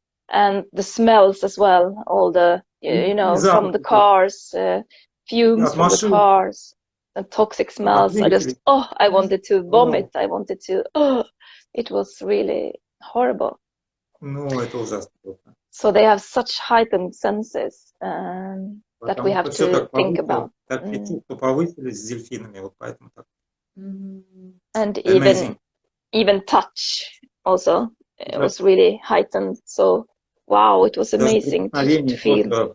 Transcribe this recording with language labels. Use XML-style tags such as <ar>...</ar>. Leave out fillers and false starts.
<en>And the smells as well, all the, you know, from the cars, fumes from the cars. And toxic smells. I just, I wanted to vomit. I wanted to, it was really horrible.</en> <ru>Ну, это ужасно.</ru> <en>So they have such heightened senses that we have to think about.</en> <ru>Такие чувства повысились с дельфинами, вот поэтому так.</ru> <en>And even touch also was really heightened. So, wow, it was amazing to feel.</en>